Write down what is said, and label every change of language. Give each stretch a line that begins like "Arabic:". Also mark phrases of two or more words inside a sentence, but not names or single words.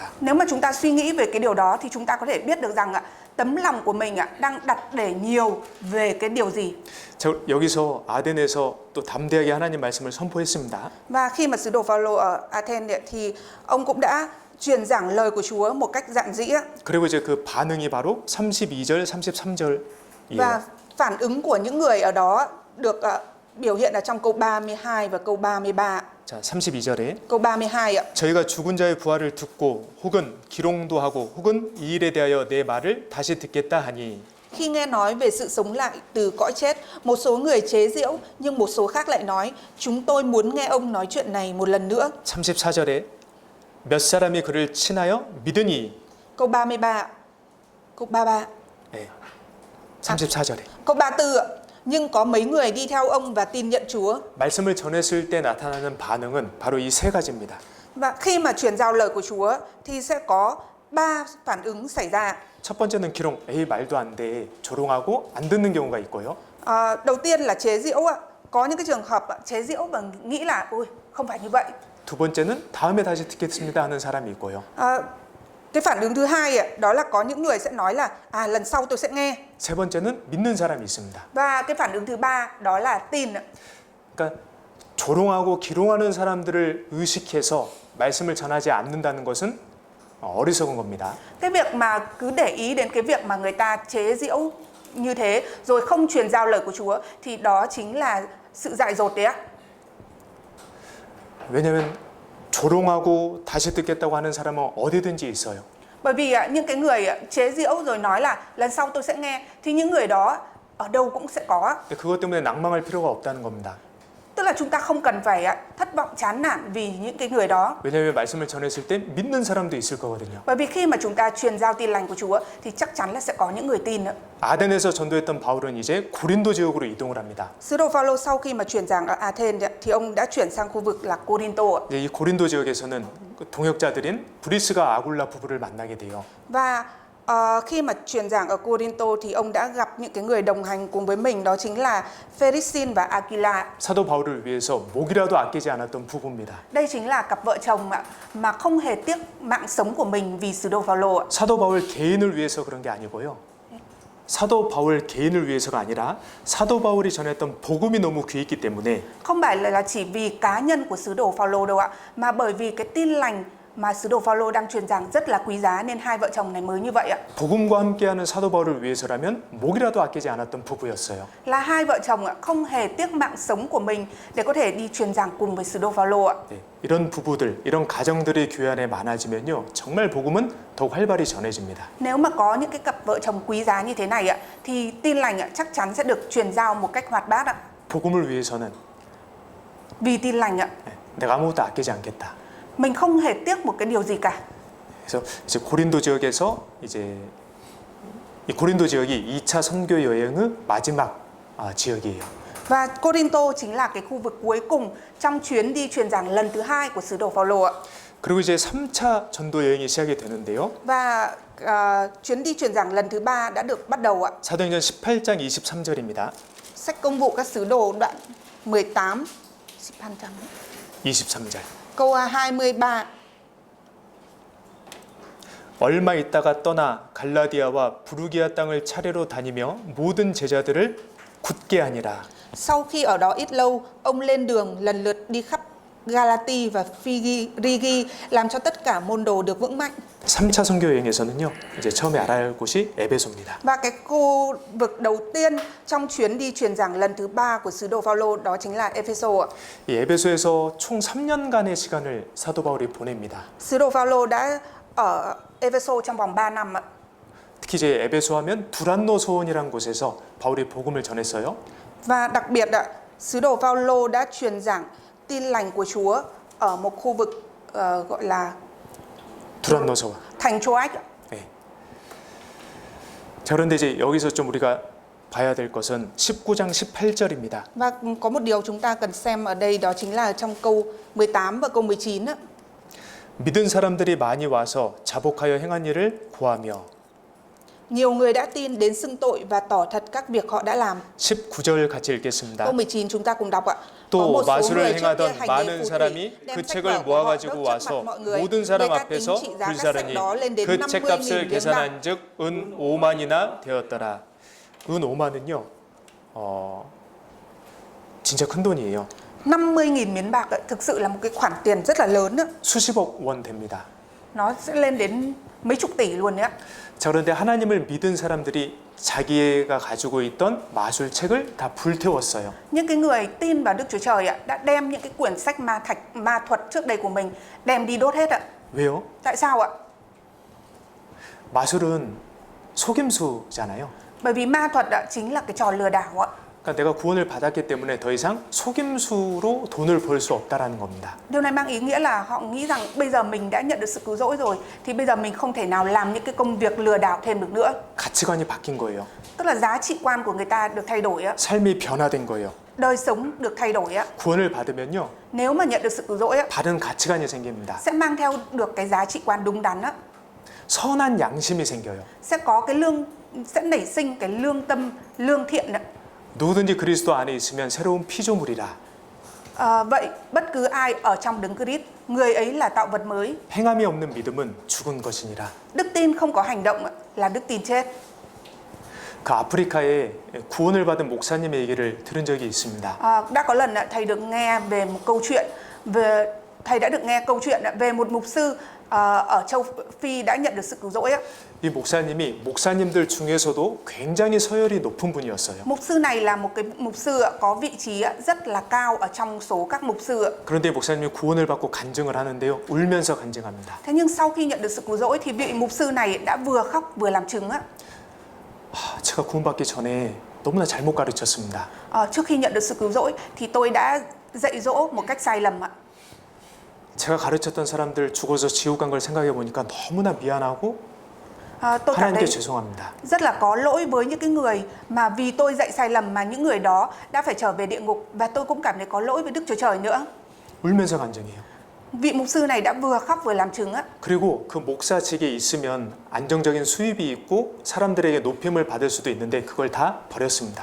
Vietnamese: Nếu mà chúng ta suy nghĩ về cái điều đó thì chúng ta có thể biết được rằng tấm lòng của mình đang đặt để nhiều về cái điều gì.
Korean: 자, 여기서 아덴에서 또 담대하게 하나님 말씀을 선포했습니다.
Vietnamese: Và khi mà sứ đồ Phaolô ở Athens thì ông cũng đã truyền giảng lời của Chúa một cách dạn dĩ.
Korean: 그리고 이제 그 반응이 바로 32절, 33절이에요.
Vietnamese: Và phản ứng của những người ở đó được biểu hiện ở trong câu 32 và câu 33.
Korean: 자, 32절에
Vietnamese: Câu 32 ạ.
Korean: 저희가 죽은 자의 부활을 듣고 혹은 기롱도 하고 혹은 이 일에 대하여 내 말을 다시 듣겠다 하니
Vietnamese: Khi nghe nói về sự sống lại từ cõi chết, một số người chế giễu nhưng một số khác lại nói, chúng tôi muốn nghe ông nói chuyện này một lần nữa.
Korean: 34절에 몇 사람이 그를 친하여 믿으니
Vietnamese: Câu 33 ạ. Câu 33.
Korean: 네. 34절에
Vietnamese: Câu 34 ạ. Nhưng có mấy người đi theo ông và tin nhận Chúa.
Korean: 말씀을 전했을 때 나타나는 반응은 바로 이 세 가지입니다.
Vietnamese: Và khi mà truyền giao lời của Chúa thì sẽ có 3 phản ứng xảy ra.
Korean: 첫 번째는 기롱, 에이 말도 안 돼, 조롱하고 안 듣는 경우가 있고요.
Vietnamese: Đầu tiên là chế giễu ạ. Có những cái trường hợp chế giễu và nghĩ là ôi không phải như vậy.
Korean: 두 번째는 다음에 다시 듣겠습니다 하는 사람이 있고요.
Vietnamese: Cái phản ứng thứ hai ạ, đó là có những người sẽ nói là lần sau tôi sẽ nghe.
Korean: 세 번째는 믿는 사람이 있습니다.
Vietnamese: Và cái phản ứng thứ ba đó là tin ạ.
Korean: 그러니까 조롱하고 기롱하는 사람들을 의식해서 말씀을 전하지 않는다는 것은 어리석은 겁니다.
Vietnamese: Cái việc mà cứ để ý đến cái việc mà người ta chế giễu như thế rồi không truyền giao lời của Chúa thì đó chính là sự dại dột đấy ạ.
Korean: 왜냐하면 조롱하고 다시 듣겠다고 하는 사람은 어디든지 있어요.
Vietnamese: Bởi vì những cái người chế giễu rồi nói là lần sau tôi sẽ nghe thì những người đó ở đâu cũng sẽ có.
Korean: 그것 때문에 낭망할 필요가 없다는 겁니다.
Vietnamese: Tức là chúng ta không cần phải thất vọng chán nản vì những cái người đó.
Korean: 왜냐하면 말씀을 전했을 때 믿는 사람도 있을 거거든요.
Vietnamese: Bởi vì khi mà chúng ta truyền giao tin lành của Chúa thì chắc chắn là sẽ có những người tin nữa.
Korean: 아덴에서 전도했던 바울은 이제 고린도 지역으로 이동을 합니다.
Vietnamese: Sứ đồ Phaolô sau khi mà truyền giảng ở Athens thì ông đã chuyển sang khu vực là Corinto.
Korean: 이 고린도 지역에서는 그 동역자들인 브리스가 아굴라 부부를 만나게 돼요.
Vietnamese: Và khi mà truyền giảng ở Corinto thì ông đã gặp những cái người đồng hành cùng với mình, đó chính là Pheresin và Aquila.
Korean: 사도 바울을 위해서 목이라도 아끼지 않았던 부부입니다.
Vietnamese: Đây chính là cặp vợ chồng mà không hề tiếc mạng sống của mình vì sứ đồ Phaolô.
Korean: 사도 바울 개인을 위해서 그런 게 아니고요. 사도 바울 개인을 위해서가 아니라 사도 바울이 전했던 복음이 너무 귀했기 때문에
Vietnamese: Không phải là chỉ vì cá nhân của sứ đồ Phaolô đâu ạ, mà bởi vì cái tin lành mà sứ đồ Phaolô đang truyền giảng rất là quý giá nên hai vợ chồng này mới như vậy ạ.
Korean: 복음과 함께하는 사도 바울을 위해서라면 목이라도 아끼지 않았던 부부였어요.
Vietnamese: Là hai vợ chồng không hề tiếc mạng sống của mình để có thể đi truyền giảng cùng với sứ đồ Phaolô ạ.
Korean: 네, 이런 부부들, 이런 가정들이 교회 안에 많아지면요, 정말 복음은 더욱 활발히 전해집니다.
Vietnamese: Nếu mà có những cái cặp vợ chồng quý giá như thế này ạ, thì tin lành chắc chắn sẽ được truyền giao một cách hoạt bát ạ.
Korean: 복음을 위해서는
Vietnamese: Vì tin lành ạ,
Korean: 내가 아무것도 아끼지 않겠다.
Vietnamese: mình không hề tiếc một cái điều gì cả.
Korean: 그래서 이제 고린도 지역에서 이제 이 고린도 지역이 2차 선교 여행의 마지막 지역이에요.
Vietnamese: Và Corinto chính là cái khu vực cuối cùng trong chuyến đi truyền giảng lần thứ hai của sứ đồ Phaolô ạ.
Korean: 그리고 이제 3차 전도 여행이 시작이 되는데요.
Vietnamese: Và chuyến đi truyền giảng lần thứ ba đã được bắt đầu ạ.
Korean: 사도행전 18장 23절입니다.
Vietnamese: Sách Công vụ các sứ đồ đoạn 18
Korean: 23절.
Vietnamese: câu 23.
Korean: 얼마 있다가 떠나 갈라디아와 부르기아 땅을 차례로 다니며 모든 제자들을 굳게 하니라.
Vietnamese: Sau khi ở đó ít lâu, ông lên đường lần lượt đi khắp Galati và Phrygia làm cho tất cả môn đồ được vững mạnh.
Korean: 3차 선교 여행에서는요. 이제 처음에 알아야 할 곳이 에베소입니다.
Vietnamese: Và cái khu vực đầu tiên trong chuyến đi truyền giảng lần thứ ba của sứ đồ Phaolô đó chính là Epheso ạ.
Korean: 이 에베소에서 총 3년간의 시간을 사도 바울이 보냅니다.
Vietnamese: Sứ đồ Phaolô đã ở Epheso trong vòng 3 năm ạ.
Korean: 특히 이제 에베소 하면 두란노 소원이라는 곳에서 바울이 복음을 전했어요.
Vietnamese: Và đặc biệt ạ, sứ đồ Phaolô đã truyền giảng tin lành của Chúa ở một khu vực gọi là
Korean: 두란노 소원.
Vietnamese: thành Troas.
Korean: 네. 자, 그런데 이제 여기서 좀 우리가 봐야 될 것은 19장 18절입니다.
Vietnamese: Và có một điều chúng ta cần xem ở đây đó chính là trong câu 18 và câu 19 ạ.
Korean: 믿은 사람들이 많이 와서 자복하여 행한 일을 고하며.
Vietnamese: Nhiều người đã tin đến xưng tội và tỏ thật các việc họ đã làm.
Korean: 19절 같이 읽겠습니다.
Vietnamese: Câu 19 chúng ta cùng đọc ạ. Có
Korean: 또
Vietnamese: một số
Korean: 마술을
Vietnamese: người trước kia
Korean: 행하던
Vietnamese: hành nghề
Korean: 많은
Vietnamese: phù thủy
Korean: 사람이
Vietnamese: đem
Korean: 그
Vietnamese: sách vở
Korean: 책을
Vietnamese: của họ
Korean: 모아가지고
Vietnamese: đốt trước mặt
Korean: 와서
Vietnamese: mọi người.
Korean: 모든 사람
Vietnamese: Với các tính
Korean: 앞에서
Vietnamese: trị giá các
Korean: 불사르니
Vietnamese: sách đó lên đến
Korean: 그
Vietnamese: 50.000
Korean: 책값을
Vietnamese: tiếng bạc.
Korean: 계산한즉 은 5만이나 되었더라. 은 5만은요, 진짜 큰 돈이에요.
Vietnamese: 50.000 miếng bạc ạ, thực sự là một cái khoản tiền rất là lớn đó.
Korean: 수십억 원 됩니다.
Vietnamese: Nó sẽ lên đến mấy chục tỷ luôn đấy ạ.
Korean: 자, 그런데 하나님을 믿은 사람들이 자기가 가지고 있던 마술책을 다 불태웠어요.
Vietnamese: Những cái người tin vào Đức Chúa Trời ạ đã đem những cái quyển sách ma thuật trước đây của mình đem đi đốt hết ạ.
Korean: 왜요?
Vietnamese: Tại sao ạ?
Korean: 마술은 속임수잖아요.
Vietnamese: Bởi vì ma thuật ạ chính là cái trò lừa đảo ạ.
Korean: 그러니까 내가 구원을 받았기 때문에 더 이상 속임수로 돈을 벌 수 없다라는 겁니다.
Vietnamese: Điều này mang ý nghĩa là họ nghĩ rằng bây giờ mình đã nhận được sự cứu rỗi rồi thì bây giờ mình không thể nào làm những cái công việc lừa đảo thêm được nữa.
Korean: 가치관이 바뀐 거예요.
Vietnamese: Tức là giá trị quan của người ta được thay đổi á,
Korean: 삶이 변화된 거예요.
Vietnamese: đời sống được thay đổi á.
Korean: 구원을 받으면요,
Vietnamese: Nếu mà nhận được sự cứu rỗi á,
Korean: 다른 가치관이 생깁니다.
Vietnamese: sẽ mang theo được cái giá trị quan đúng đắn á,
Korean: 선한 양심이 생겨요.
Vietnamese: sẽ có cái sẽ nảy sinh cái lương tâm, lương thiện á.
Korean: 누구든지 그리스도 안에 있으면 새로운 피조물이라.
Vietnamese: Vậy bất cứ ai ở trong Đấng Christ, người ấy là tạo vật mới.
Korean: 행함이 없는 믿음은 죽은 것이니라.
Vietnamese: Đức tin không có hành động á, là đức tin chết.
Korean: 그 아프리카에 구원을 받은 목사님의 얘기를 들은 적이 있습니다.
Vietnamese: Đã có lần thầy được nghe về một câu chuyện thầy đã được nghe câu chuyện về một mục sư ở châu Phi đã nhận được sự cứu rỗi á.
Korean: 이 목사님이 목사님들 중에서도 굉장히 서열이 높은 분이었어요.
Vietnamese: Mục sư này là một cái mục sư có vị trí rất là cao ở trong số các mục sư.
Korean: 그런데 목사님이 구원을 받고 간증을 하는데요, 울면서 간증합니다.
Vietnamese: Thế nhưng sau khi nhận được sự cứu rỗi thì vị mục sư này đã vừa khóc vừa làm chứng á.
Korean: 제가 구원받기 전에 너무나 잘못 가르쳤습니다.
Vietnamese: Trước khi nhận được sự cứu rỗi thì tôi đã dạy dỗ một cách sai lầm ạ.
Korean: 제가 가르쳤던 사람들 죽어서 지옥 간 걸 생각해 보니까 너무나 미안하고
Vietnamese: Tôi cảm
Korean: 하나님께
Vietnamese: thấy
Korean: 죄송합니다.
Vietnamese: rất là có lỗi với những cái người mà vì tôi dạy sai lầm mà những người đó đã phải trở về địa ngục, và tôi cũng cảm thấy có lỗi với Đức Chúa Trời nữa.
Korean: 울면서 간증해요.
Vietnamese: Vị mục sư này đã vừa khóc vừa làm chứng á.
Korean: 그리고 그 목사직에 있으면 안정적인 수입이 있고 사람들에게 높임을 받을 수도 있는데 그걸 다 버렸습니다.